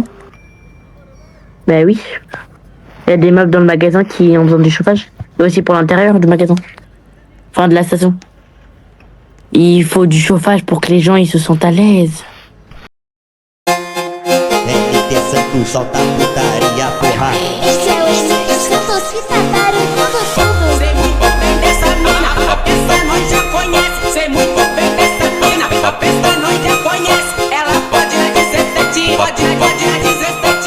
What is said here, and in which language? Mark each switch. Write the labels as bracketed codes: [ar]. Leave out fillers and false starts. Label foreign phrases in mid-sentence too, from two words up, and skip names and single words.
[fr] Bah oui. Il y a des meubles dans le magasin qui ont besoin du chauffage. Et aussi pour l'intérieur du magasin. Enfin de la station. Il faut du chauffage pour que les gens ils se sentent à l'aise. [pt] tu solta putaria, porra. Esse é o MC Santos que tá barulhando tudo. Sei muito bem dessa mina, a peça nós já conhece. Sei muito bem dessa mina, a peça nós já conhece. Ela pode na 17, pode na 17.